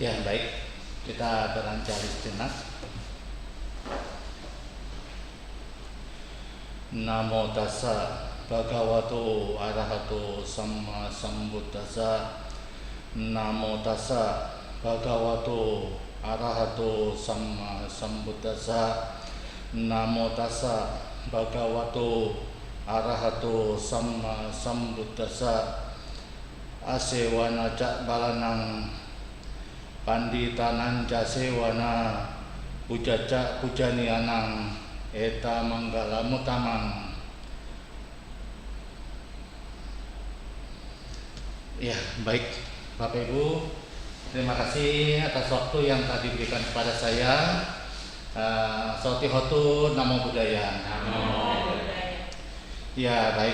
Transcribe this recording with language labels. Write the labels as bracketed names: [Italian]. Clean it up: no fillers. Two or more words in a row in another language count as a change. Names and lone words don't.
[Indonesian] Ya, baik. Kita beranjak sejenak. [Pali] Namo tassa bhagavato arahato samma sambuddhassa. Namo tassa bhagavato arahato samma sambuddhassa. Namo tassa bhagavato arahato samma sambuddhassa. Asewana cak balanang panditanang jasewana pujaca pujani anang eta manggala mutamang. [Indonesian] Ya, baik Bapak Ibu, terima kasih atas waktu yang tadi diberikan kepada saya. [Pali] Sotihotu Namo Buddhaya. Namo Buddhaya. [Indonesian] Ya, baik.